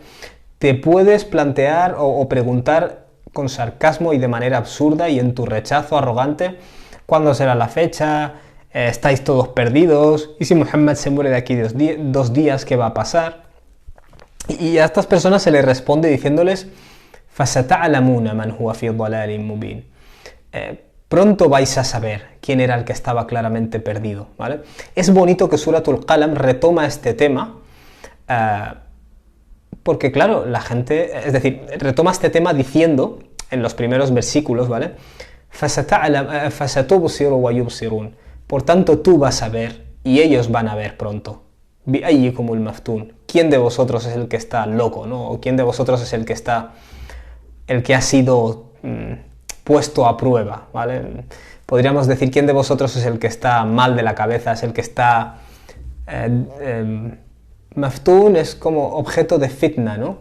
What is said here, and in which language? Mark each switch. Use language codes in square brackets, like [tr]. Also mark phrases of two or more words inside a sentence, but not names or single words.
[es] Te puedes plantear o preguntar con sarcasmo y de manera absurda y en tu rechazo arrogante, ¿cuándo será la fecha? ¿Estáis todos perdidos? ¿Y si Muhammad se muere de aquí 2 días, qué va a pasar? Y a estas personas se les responde diciéndoles, [ar] فَسَتَعْلَمُونَ مَنْ هُوَ فِي ضَلَالٍ مُبِينٍ. [es] Pronto vais a saber quién era el que estaba claramente perdido, ¿vale? Es bonito que Suratul Qalam retoma este tema, porque claro, la gente, es decir, retoma este tema diciendo, en los primeros versículos, ¿vale? [ar] فَسَتُبْصِرُ وَيُبْصِرُونَ. [es] Por tanto, tú vas a ver, y ellos van a ver pronto. [ar] بِأَيِّكُمُ الْمَفْتُونَ. [es] ¿Quién de vosotros es el que está loco, ¿no? O quién de vosotros es el que ha sido puesto a prueba, ¿vale? Podríamos decir, ¿quién de vosotros es el que está mal de la cabeza? Es el que está... Maftun es como objeto de fitna, ¿no?